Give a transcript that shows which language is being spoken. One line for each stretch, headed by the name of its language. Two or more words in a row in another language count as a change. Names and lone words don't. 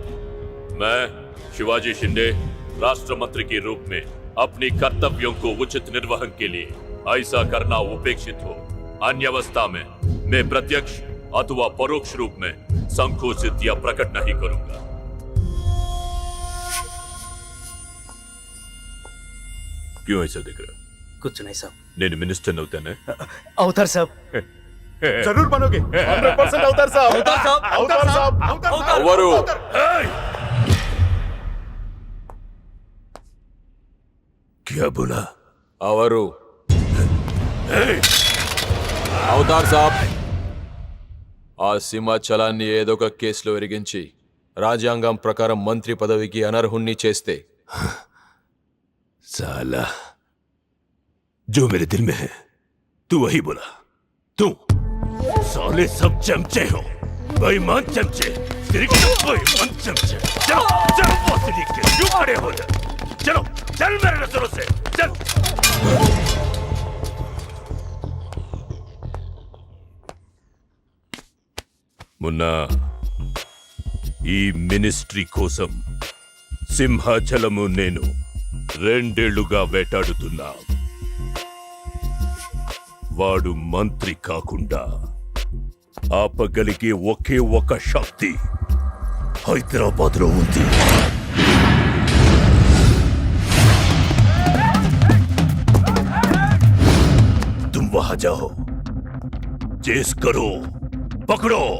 Hindi: मैं शिवाजी शिंदे राष्ट्र मंत्री के रूप में अपनी कर्तव्यों को उचित निर्वहन के लिए ऐसा करना उपेक्षित हो. अन्य अवस्था में मैं प्रत्यक्ष अथवा परोक्ष रूप में संकोचित या प्रकट नहीं करूंगा. क्यों ऐसा दिख रहा? कुछ नहीं साहब.
Telugu: నేను మినిస్టర్ అవుతానే? అవుతారు సాబ్.
Hindi: जरूर बनोगे. 100%
Telugu: అవుతారు సాబ్. అవుతారు సాబ్.
Hindi: అవరు. क्या बोला?
Telugu: అవరు అవుతారు సాబ్. ఆ సింహాచలాన్ని ఏదో ఒక కేసులో ఎరిగించి రాజ్యాంగం ప్రకారం మంత్రి పదవికి అనర్హుణ్ణి చేస్తే
Hindi: साला, जो मेरे दिल में है तू वही बोला. तू साले सब चमचे हो, बेईमान चमचे, बेईमान चमचे. चलो चलो बोतली के क्यों खड़े हो जाए? चलो चल मेरे नजरों से चल. मुन्ना,
Telugu: ఈ మినిస్ట్రీ కోసం సింహాచలము నేను 2 ఏళ్లుగా వేటాడుతున్నా. వాడు మంత్రి కాకుండా ఆపగలిగే ఒకే ఒక శక్తి హైదరాబాద్ లో ఉంది.
Hindi: तुम वहां जाओ, चेस करो, पकड़ो.